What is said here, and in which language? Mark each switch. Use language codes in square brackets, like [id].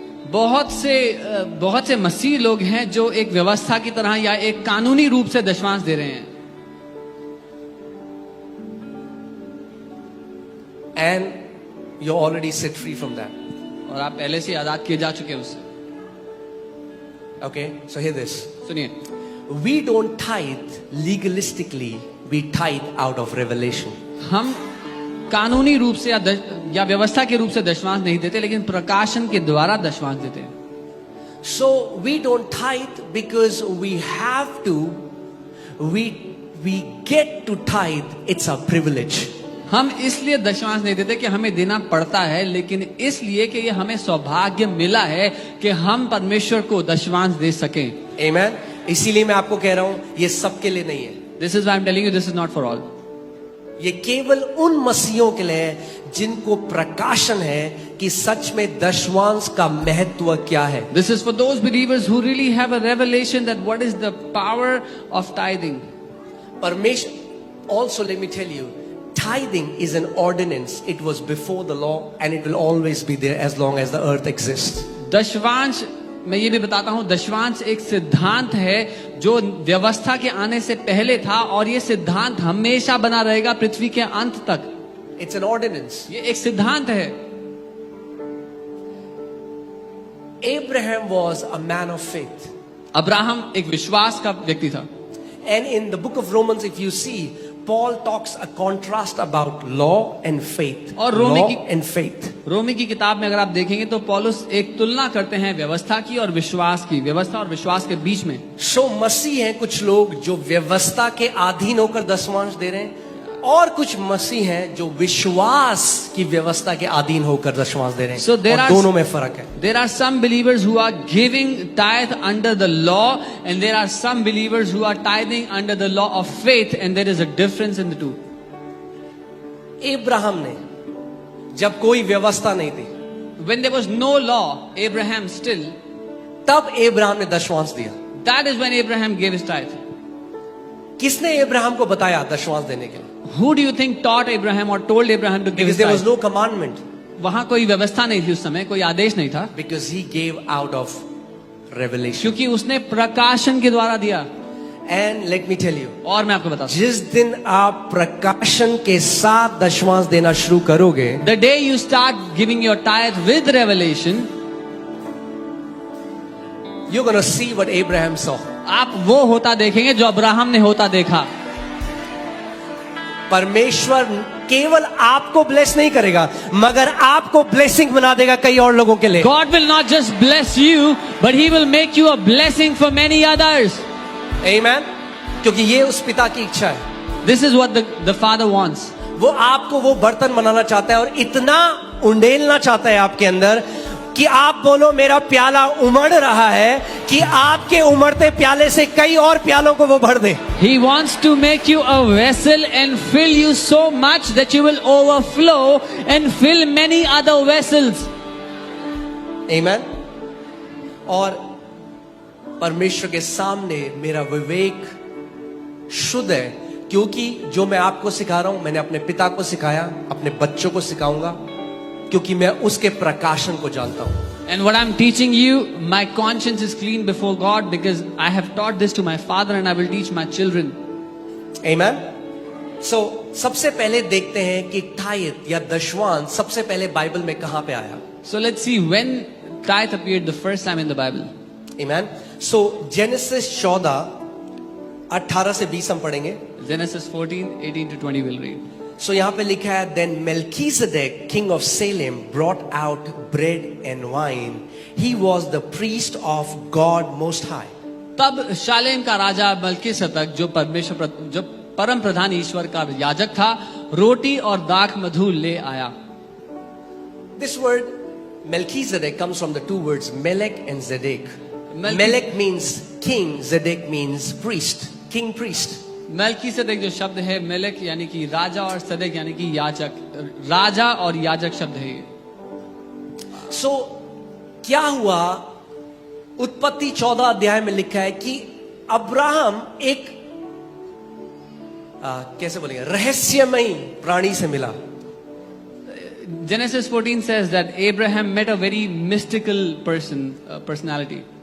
[hi] बहुत से मसीह लोग हैं जो एक व्यवस्था की तरह या एक कानूनी रूप से दशवांश दे रहे हैं। [en] And you're already set free from that. [hi] और आप पहले से आजाद किए जा चुके हैं उससे। [en] Okay, so hear this. [hi] सुनिए, [en] We don't tithe legalistically we tithe out of revelation. [hi] हम कानूनी रूप से या व्यवस्था के रूप से दशमांश नहीं देते, लेकिन प्रकाशन के द्वारा दशमांश देते हैं. [en] So we don't tithe because we have to. We get to tithe. It's a privilege. [hi] हम इसलिए दशमांश नहीं देते कि हमें देना पड़ता है, लेकिन इसलिए कि ये हमें सौभाग्य मिला है कि हम परमेश्वर को दशमांश दे सकें. [en] Amen. [hi] इसीलिए मैं आपको कह रहा हूं ये सबके लिए नहीं है. [en] This is why I'm telling you, this is not for all. [hi] ये केवल उन मसीहों के लिए है जिनको प्रकाशन है कि सच में दशमांश का महत्व क्या है. [en] This is for those believers who really have a revelation that what is the power of tithing. [hi] परमेश्वर, [en] also let me tell you, tithing is an ordinance. It was before the law and it will always be there as long as the earth exists. [hi] दशवांश, मैं ये भी बताता हूं, दशवांश एक सिद्धांत है जो व्यवस्था के आने से पहले था, और ये सिद्धांत हमेशा बना रहेगा पृथ्वी के अंत तक. [en] It's an ordinance. [hi] ये एक सिद्धांत है. [en] Abraham was a man of faith. [hi] Abraham एक विश्वास का व्यक्ति था. [en] And in the book of Romans, if you see, Paul talks a contrast about law and faith. [hi] और [en] law and faith. [hi] रोमी की किताब में अगर आप देखेंगे तो पौलुस एक तुलना करते हैं व्यवस्था की और विश्वास की, व्यवस्था और विश्वास के बीच में. So मसीह हैं कुछ लोग जो व्यवस्था के अधीन होकर दशमांश दे रहे हैं, और कुछ मसीह हैं जो विश्वास की व्यवस्था के अधीन होकर दशमांश दे रहे हैं. [en] So [hi] और दोनों में फर्क है. [en] There are some believers who are giving tithe under the law, and there are some believers who are tithing under the law of faith, and there is a difference in the two. [hi] Ibrahim ने जब कोई व्यवस्था नहीं थी, [en] When there was no law, Abraham still, [hi] तब इब्राहिम ने दशमांश दिया. [en] that is when Abraham gave his tithe. [hi] किसने इब्राहिम को बताया दशमांश देने के लिए? [en] Who do you think taught Abraham or told Abraham to give Because his there was tithe? no commandment. [hi] वहां कोई व्यवस्था नहीं थी उस समय, कोई आदेश नहीं था, [en] Because he gave out of revelation. [hi] क्योंकि उसने प्रकाशन के द्वारा दिया. [en] And let me tell you, [hi] और मैं आपको बताता हूं, जिस दिन आप प्रकाशन के साथ दशमांश देना शुरू करोगे, [en] the day you start giving your tithe with revelation, you're going to see what Abraham saw. [hi] आप वो होता देखेंगे जो अब्राहम ने होता देखा. परमेश्वर केवल आपको ब्लेस नहीं करेगा, मगर आपको ब्लेसिंग बना देगा कई और लोगों के लिए. [en] God will not just bless you, but He will make you a blessing for many others. Amen. [hi] क्योंकि ये उस पिता की इच्छा है. [en] This is what the Father wants. [hi] वो आपको वो बर्तन बनाना चाहता है और इतना उंडेलना चाहता है आपके अंदर कि आप बोलो मेरा प्याला उमड़ रहा है, कि आपके उमड़ते प्याले से कई और प्यालों को वो भर दे. [en] He wants to make you a vessel and fill you so much that you will overflow and fill many other vessels. Amen. [hi] और परमेश्वर के सामने मेरा विवेक शुद्ध है, क्योंकि जो मैं आपको सिखा रहा हूं मैंने अपने पिता को सिखाया, अपने बच्चों को सिखाऊंगा, क्योंकि मैं उसके प्रकाशन को जानता हूं. [en] And what I'm teaching you, my conscience is clean before God because I have taught this to my father and I will teach my children. Amen. [hi] So सबसे पहले देखते हैं कि टाइथ या दशवांश सबसे पहले बाइबल में कहां पे आया. [en] So let's see when tithe appeared the first time in the Bible. Amen. [hi] So Genesis 14 18 से 20 हम पढ़ेंगे. [en] Genesis 14, 18 to 20 we'll read. So [hi] यहाँ पे लिखा है, [en] then Melchizedek, king of Salem, brought out bread and wine. He was the priest of God Most High. [hi] तब शालेम का राजा मल्कीसदक जो परम प्रधान ईश्वर का याजक था, रोटी और दाख मधु ले आया. [en] This word Melchizedek comes from the two words Melech and Zedek. Melchi- Melech means king, Zedek means priest, king priest. [hi] मल्कीसदक जो शब्द है मेलक यानी कि राजा और सदक यानी कि याजक, राजा और याजक शब्द है ये. So क्या हुआ, उत्पत्ति 14 अध्याय में लिखा है कि अब्राहम एक कैसे बोलेंगे रहस्यमयी प्राणी से मिला. [en] Genesis 14 says that Abraham met a very mystical personality.